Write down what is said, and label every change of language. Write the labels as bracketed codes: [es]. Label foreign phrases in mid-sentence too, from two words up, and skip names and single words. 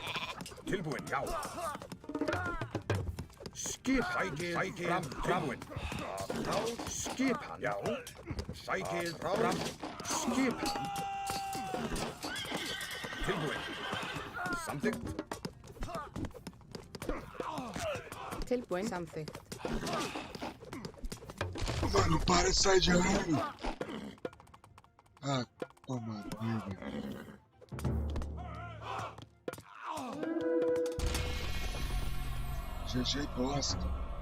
[is] Tilbúin. Já. Skip sækið fram. Tilbúin. Skipan. Já. Sækið fram. Skipan. Tilbúin. Samþykkt. Tilbúin. Samþykkt. [pt] Mano, para de sair de ramo. Ah, toma, velho. GG bosta.